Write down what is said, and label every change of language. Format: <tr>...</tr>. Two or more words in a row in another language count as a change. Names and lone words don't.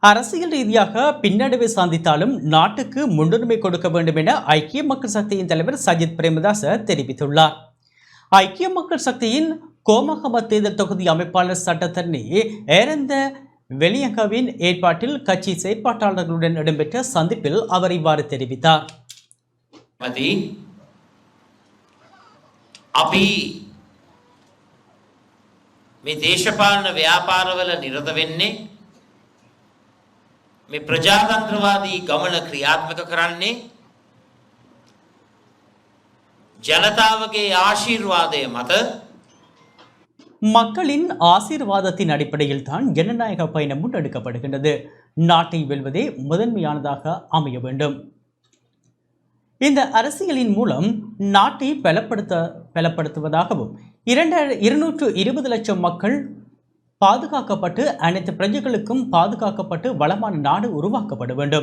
<ta>அரசியல் ரீதியாக பின்னடைவை சந்தித்தாலும் நாட்டுக்கு முன்னுரிமை கொடுக்க வேண்டும் என ஐக்கிய மக்கள் சக்தியின் தலைவர் சஜித் பிரேமதாச தெரிவித்துள்ளார். ஐக்கிய மக்கள் சக்தியின் கோமகம தேர்தல் தொகுதி அமைப்பாளர் சட்டத்தரணி ஏரந்த வெளியகவின் ஏற்பாட்டில் கட்சி செயற்பாட்டாளர்களுடன் இடம்பெற்ற சந்திப்பில் அவர் இவ்வாறு தெரிவித்தார்.</ta> <si>මේ දේශපාලන ව්‍යාපාරවල නිරත වෙන්නේ මේ ප්‍රජාතන්ත්‍රවාදී ගමන ක්‍රියාත්මක කරන්නේ ජනතාවගේ ආශිර්වාදය මත</si> <ta>மக்களின் ஆசீர்வாதத்தின் அடிப்படையில் தான் ஜனநாயக பயணம் முன்னெடுக்கப்படுகின்றது. நாட்டை வெல்வதே முதன்மையானதாக அமைய வேண்டும். இந்த அரசியலின் மூலம் நாட்டை பலப்படுத்துவதாகவும் 220 லட்சம் மக்கள் பாதுகாக்கப்பட்டு அனைத்து பிரஜைகளுக்கும் பாதுகாக்கப்பட்டு வளமான நாடு உருவாக்கப்பட வேண்டும்.</ta>